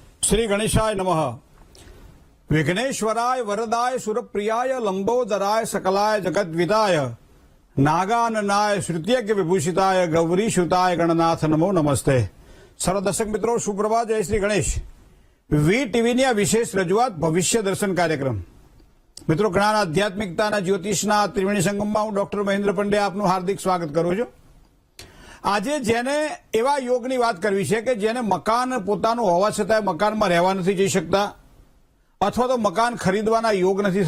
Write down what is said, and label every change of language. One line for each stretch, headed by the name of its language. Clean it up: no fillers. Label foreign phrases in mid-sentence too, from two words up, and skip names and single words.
Sanskrit: श्री गणेशाय नमः। विघ्नेश्वराय वरदाय सुरप्रियाय लंबोदराय सकलाय जगद्विदाय नागाननाय श्रुत्यज्ञ विभूषिताय गौरीशुताय गणनाथ नमो नमस्ते।
Hindi: सर्व दर्शक मित्रों सुप्रभात, जय श्री गणेश।
Gujarati: વી ટીવીની આ વિશેષ રજૂઆત ભવિષ્ય દર્શન કાર્યક્રમ। મિત્રો, જ્ઞાન આધ્યાત્મિકતાના જ્યોતિષના ત્રિવેણી સંગમમાં હું ડોક્ટર મહેન્દ્ર પંડ્યા આપનું હાર્દિક સ્વાગત કરું છું। આજે જેને એવા યોગની વાત કરવી છે કે જેને મકાન પોતાનું હોવા છતાંય મકાનમાં રહેવા નથી જઈ શકતા, અથવા તો મકાન ખરીદવાના યોગ નથી